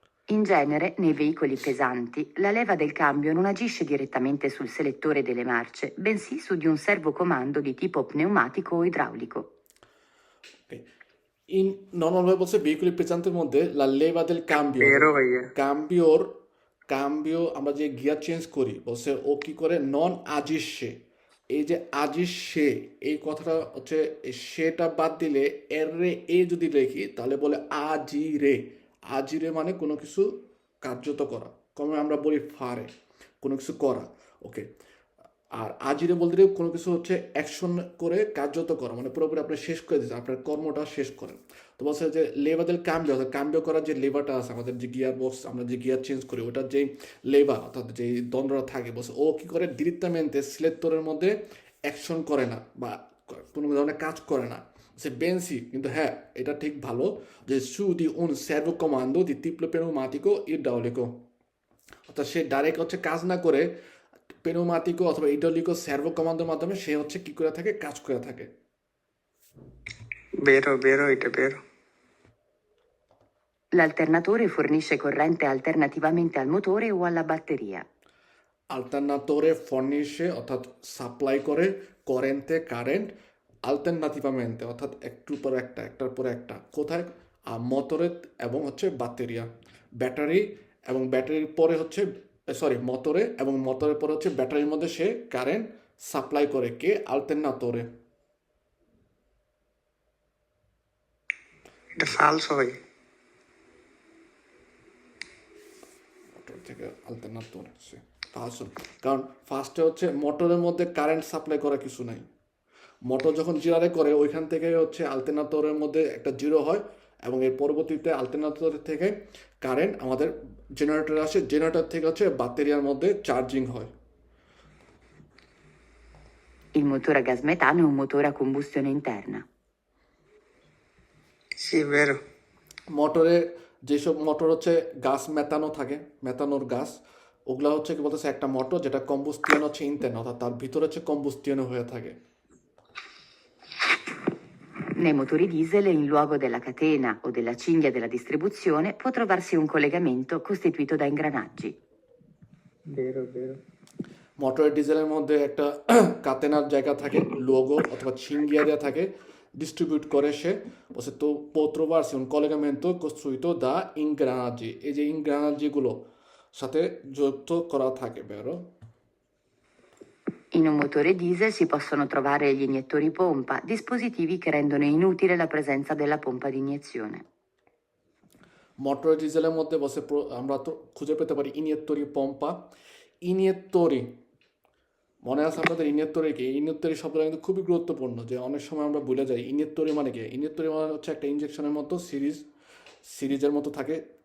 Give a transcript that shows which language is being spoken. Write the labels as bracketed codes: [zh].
[it] In genere, nei veicoli pesanti, la leva del cambio non agisce direttamente sul selettore delle marce, bensì su di un servocomando di tipo pneumatico o idraulico. [bn] In নর্মালভাবে বলছে ভেহিকুলি প্রেজেন্টের মধ্যে [it] লা লেভা দেল কাম্বিও, Vero [bn] भैया কাম্বিওর কাম্বিও আমরা যে gear change করি বলছে ও কি করে নন আজিসে। এই যে আজিসে এই কথাটা হচ্ছে সেটা বাদ দিলে এর রে এ যদি লিখি তাহলে বলে আজিরে। আজিরে মানে কোনো কিছু কার্যত করা, কমে আমরা বলি ফারে কোনো কিছু করা। ওকে, আর আজিরে বলতে গেলে কোনো কিছু হচ্ছে অ্যাকশন করে কার্যত করা, মানে পুরোপুরি আপনি শেষ করে দিচ্ছেন, আপনার কর্মটা শেষ করেন। তো বলছে যে লেভাদের কাম্বিও, অর্থাৎ কাম্বিও করার যে লেভারটা আছে আমাদের যে গিয়ার বক্স, আমরা যে গিয়ার চেঞ্জ করি ওটার যে লেভা অর্থাৎ যে দ্বন্দ্বটা থাকে, বলছে ও কি করে ডিরেক্টamente সিলেক্টরের মধ্যে অ্যাকশন করে না বা কোনো ধরনের কাজ করে না। সে বেনসি কিন্তু হ্যাঁ এটা ঠিক ভালো যে সু দি উন [it] servo comando di tipo pneumatico idraulico, [bn] অর্থাৎ সে ডাইরেক্ট হচ্ছে কাজ না করে পেনোমাটিকো অথবা ইডলিকো সার্ভো কমান্ডের মাধ্যমে সে হচ্ছে কি করে থাকে, কাজ করে থাকে। [it] vero vero [bn] এটা [it] vero L'alternatore fornisce corrente alternativamente al motore o alla batteria. [bn] আলটারনাতোরে ফর্নিশে অর্থাৎ সাপ্লাই করে, করেন্তে কারেন্ট, আলটারনাটিভামেন্টে অর্থাৎ একটুর পর একটা একটার পর একটা, কোথায় মোটরে এবং হচ্ছে ব্যাটারিয়া, ব্যাটারি এবং ব্যাটারির পরে হচ্ছে মোটরে এবং মোটরের পরে হচ্ছে ব্যাটারির মধ্যে সে কারেন্ট সাপ্লাই করে কে আলটারনাতোরে। এটা falso ভাই মোটর থেকে আলটারনাতোরে সে ফার্স্ট, কারণ ফার্স্টে হচ্ছে মোটরের মধ্যে কারেন্ট সাপ্লাই করা কিছু নাই। মোটর যখন জিরারে করে ওইখান থেকে হচ্ছে আলটারনেটরের মধ্যে একটা জিরো হয় এবং এর পরবর্তীতে আলটারনেটর থেকে কারেন্ট আমাদের জেনারেটর আসে, জেনারেটর থেকে হচ্ছে ব্যাটারিয়ার মধ্যে চার্জিং হয়। [it] Il motore a gas metano è un motore a combustione interna. sì vero [bn] মোটরে যেসব মোটর হচ্ছে গাছ মেটানো থাকে, মেটানোর গাছ, ওগুলা হচ্ছে কি বলতেছে একটা মোটর যেটা কম্বুস্টিয়ন হচ্ছে ইন্টারন, অর্থাৎ তার ভিতরে হচ্ছে কম্বুস্টিয়ন হয়ে থাকে। [it] Nei motori diesel, in luogo della catena o della cinghia della distribuzione, può trovarsi un collegamento costituito da ingranaggi. vero vero [bn] মোটরের ডিজেলের মধ্যে একটা কাতেনার জায়গা থাকে, লোগো অথবা ছিঙ্গিয়া দেওয়া থাকে, ডিস্ট্রিবিউট করে সে বলছে তো [it] trovarsi un collegamento costruito da ingranaggi, [bn] এই যে ইংগ্রানাজিগুলো সাথে যুক্ত করা থাকে বেরো। [it] In un motore diesel si possono trovare gli iniettori pompa, dispositivi che rendono inutile la presenza della pompa di iniezione. [bn] Motor ডিজেলের মধ্যে বসে আমরা তো খুঁজে পেতে পারি ইনিয়েত্তরি পম্পা। ইনিয়েত্তরি মনে আছে আপনাদের ইনিয়েত্তরি কি? ইনিয়েত্তরি শব্দটা কিন্তু খুবই গুরুত্বপূর্ণ, যে অনেক সময় আমরা ভুলে যাই ইনিয়েত্তরি মানে কি। ইনিয়েত্তরি মানে হচ্ছে একটা ইনজেকশনের মতো সিরিজের মতো থাকে।